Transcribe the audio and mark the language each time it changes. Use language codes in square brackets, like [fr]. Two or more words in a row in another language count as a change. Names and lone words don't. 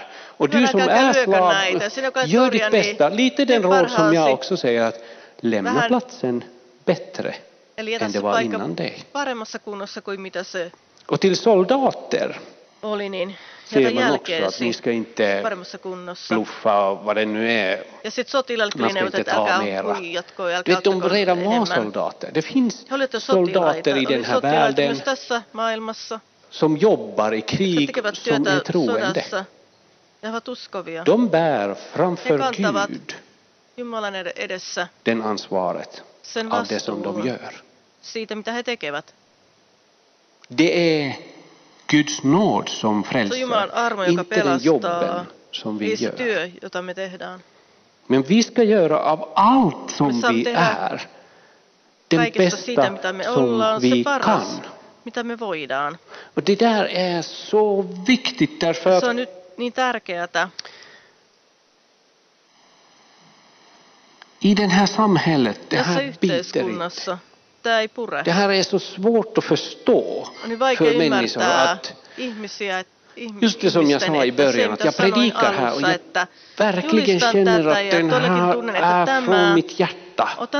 [sv] Och du som är slav, gör ditt bästa. Lite den råd som jag också säger att lämna platsen bättre än det var innan dig. Och till soldater ser man också att ni ska inte bluffa vad det nu är. [fi] Ja sitten sotilaille neuvotet, älkää huijatko, älkää [sv] vet de redan var soldater. Det finns soldater i den här världen [fi] tässä maailmassa, [sv] som jobbar i krig som är troende. De bär framför Gud [fi] Jumalan edessä [sv] den ansvaret av det som de gör. [fi] Siitä, mitä he tekevät. [sv] Det är Guds nåd som frälser, inte den jobben som vi gör. [fi] Työ, jota me tehdään. [sv] Men vi ska göra av allt som vi är den bästa [fi] siitä, mitä me [sv] som [fi] ollaan, [sv] vi [fi] se paras, [sv] kan. [fi] mitä me voidaan. [sv] Och det där är så viktigt därför att [fi] se on nyt niin tärkeää. [sv] I det här samhället, det här biter inte. Det här är så svårt att förstå för människor att just det som jag sa i början, att jag predikar här och jag verkligen känner att den här är från mitt hjärta.